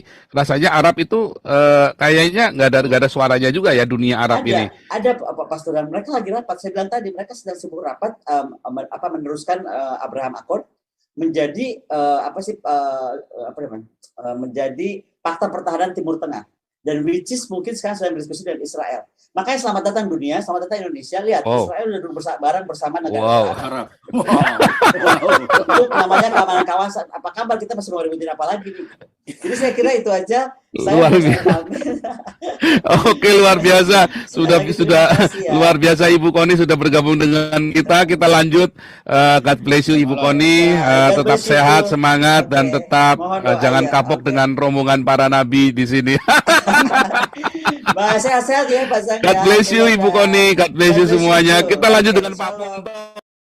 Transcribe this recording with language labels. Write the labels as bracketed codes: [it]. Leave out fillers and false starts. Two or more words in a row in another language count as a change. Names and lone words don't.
[id] Rasanya Arab itu kayaknya nggak ada suaranya juga ya, dunia Arab ini. Ada Pastor, dan mereka lagi rapat. Saya bilang tadi mereka sedang sibuk rapat meneruskan Abraham Accord menjadi menjadi fakta pertahanan Timur Tengah. Dan [en] which is [id] mungkin sekarang sedang berdiskusi dengan Israel. Makanya selamat datang dunia, selamat datang Indonesia. Lihat, Israel sudah duduk bareng bersama negara Arab. Itu namanya keamanan kawasan. Apa kabar, kita masih mau ributin apa lagi nih? Jadi saya kira itu aja. Luar biasa. Oke, luar biasa. Sudah ya. Luar biasa Ibu Koni sudah bergabung dengan kita. Kita lanjut. [en] God bless you Ibu Koni. [id] Tetap sehat, semangat, dan tetap jangan kapok dengan rombongan para nabi di sini. Sehat-sehat ya Pak Zak. [en] God bless you Ibu Koni. God bless you semuanya. [id] Kita lanjut dengan Pak Ponto.